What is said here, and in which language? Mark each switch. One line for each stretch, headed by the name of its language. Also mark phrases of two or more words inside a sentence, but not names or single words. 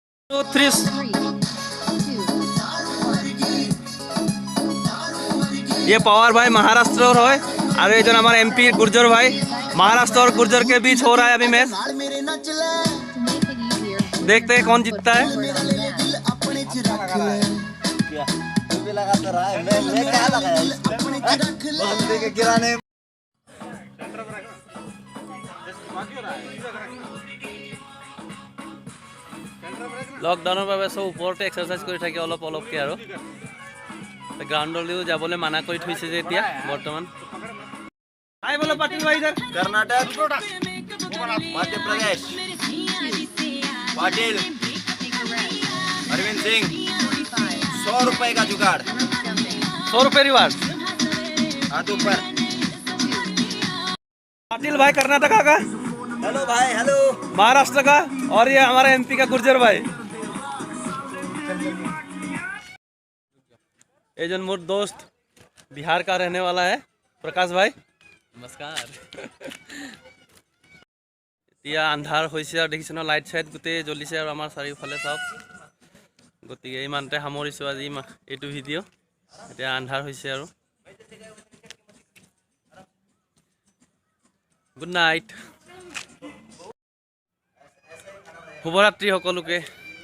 Hindi: 2 3 ये पवार भाई महाराष्ट्र और है और ये जो हमारे एमपी गुर्जर भाई महाराष्ट्र और गुर्जर के बीच हो रहा है अभी मैच। देखते हैं कौन जीतता है।
Assamese: লকডাউনৰ বাবে সব ওপৰতে এক্সাৰসাইজ কৰি থাকে অলপ অলপকৈ আৰু গ্ৰাউণ্ডলৈও যাবলৈ মানা কৰি থৈছে যে এতিয়া বৰ্তমান।
Hindi: हाय बोलो पाटिल भाई इधर। कर्नाटक मध्य प्रदेश पाटिल अरविंद सिंह 100 रुपए का जुगाड़ 100 रुपए रिवार्ड हाथ ऊपर। पाटिल भाई कर्नाटका का, हेलो भाई हेलो। महाराष्ट्र का और ये हमारा एमपी का गुर्जर भाई। ये जो मोर दोस्त बिहार का रहने वाला है प्रकाश भाई। नमस्कार।
Assamese: এতিয়া আন্ধাৰ হৈছে আৰু দেখিছে ন লাইট চাইট গোটেই জ্বলিছে আৰু আমাৰ চাৰিওফালে চাওক। গতিকে ইমানতে সামৰিছোঁ আজি এইটো ভিডিঅ'। এতিয়া আন্ধাৰ হৈছে আৰু
English: good night,
Assamese: শুভৰাত্ৰি সকলোকে।